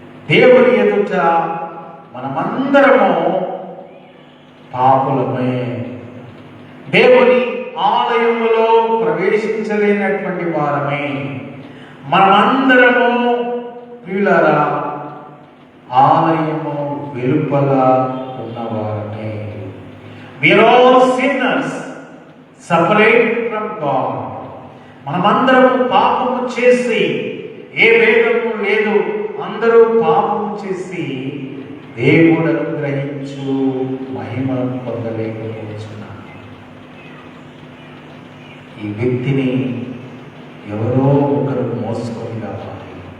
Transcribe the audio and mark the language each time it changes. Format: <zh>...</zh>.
<te>దేవుని ఎదుట మనమందరము పాపులమే. దేవుని ఆలయములో ప్రవేశించలేనటువంటి వారమే. మనమందరము ప్రియులారా ఆలయము వెలుపల ఉన్నవారమే.</te> <en>We are all sinners separated from God.</en> <te>మనమందరము పాపము చేసి, ఏ భేదము లేదు, అందరూ పాపము చేసి దేవుడు అనుగ్రహించు మహిమను పొందలేకపోతున్నాం. ఈ వ్యక్తిని ఎవరో ఒకరు మోసుకొని రావాలి.</te>